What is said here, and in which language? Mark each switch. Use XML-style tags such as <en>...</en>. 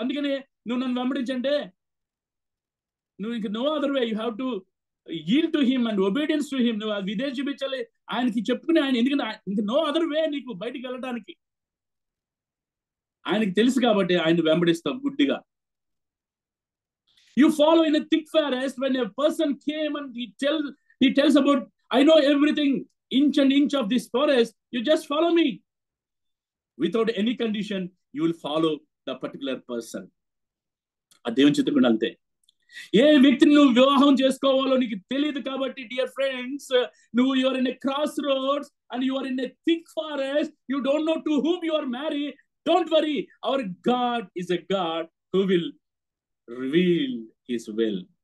<te>అందుకని నువ్వు నన్ను వెంబడించంటే నువ్వు ఇంక</te> <en>No other way, you have to yield to him and obedience to him.</en> <te>నువ్వు ఆ విధేయత చూపించాలి ఆయనకి, చెప్పుకుని ఆయన, ఎందుకంటే ఇంక</te> <en>no other way</en> <te>నీకు బయటికి వెళ్ళడానికి. ఆయనకి తెలుసు కాబట్టి ఆయన వెంబడిస్తావు గుడ్డిగా.</te> <en>You follow in a thick forest. When a person came and he tells about, I know everything, inch and inch of this forest, you just follow me. Without any condition, you will follow the particular person.</en> <te>ఆ దేవుని చిత్తం కూడా అంతే. ఏ వ్యక్తిని నువ్వు వివాహం చేసుకోవాలో నీకు తెలియదు కాబట్టి డియర్ ఫ్రెండ్స్, నువ్వు</te> <en>You are in a cross roads and you are in a thick forest, you don't know to whom you are married. Don't worry, our God is a God who will reveal his will.</en>